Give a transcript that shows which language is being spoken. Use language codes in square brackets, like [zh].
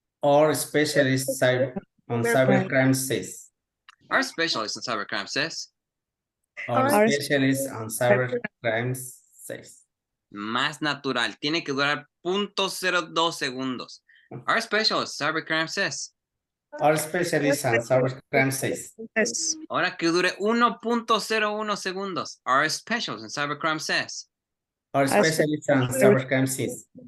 [en] Our specialist on cybercrime says. are specialist on cybercrime says, Our Our specialist on cybercrime says. [es] más natural, tiene que durar 0.02 segundos. [en] Our specialist cybercrime says. Our specialist on cybercrime says. Says. [es] Ahora que dure 1.01 segundos. [en] Our specialist in cybercrime says. Our specialist on cybercrime says.